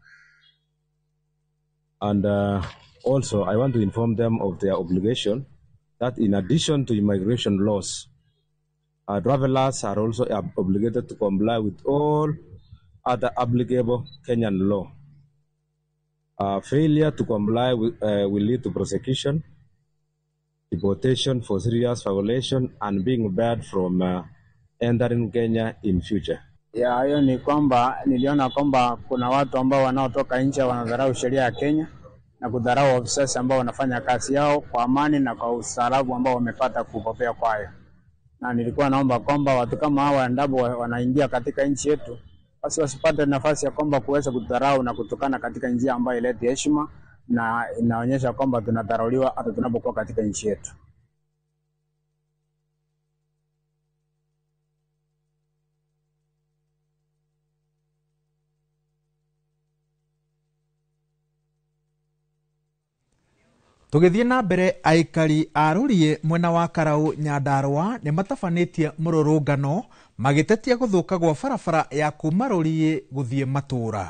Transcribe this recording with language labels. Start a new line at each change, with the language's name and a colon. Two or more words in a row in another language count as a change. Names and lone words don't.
English: And also, I want to inform them of their obligation that in addition to immigration laws, travelers are also obligated to comply with all other applicable Kenyan law. Failure to comply will lead to prosecution, deportation for serious violation, and being barred from entering Kenya in future.
Swahili: Ya hiyo ni kwamba niliona kwamba kuna watu ambao wanaotoka nje wanadharau sheria ya Kenya na kudharau officers ambao wanafanya kazi yao kwa amani na kwa ustaarabu ambao wamepata kupokea kwayo. Na nilikuwa naomba kwamba watu kama hawa endapo wanaingia katika nchi yetu basi wasipate nafasi ya kwamba kuweza kudharau na kutukana katika njia ambayo ileti heshima na inaonyesha kwamba tunadharauliwa hata tunapokuwa katika nchi yetu.
Kikuyu: Tugithie na mbere, aikari a Rurie mwena wa Karau Nyandarua ni matabanetie mururungano magitetia guthuka gwa barabara ya kuma Rurie guthie Matura.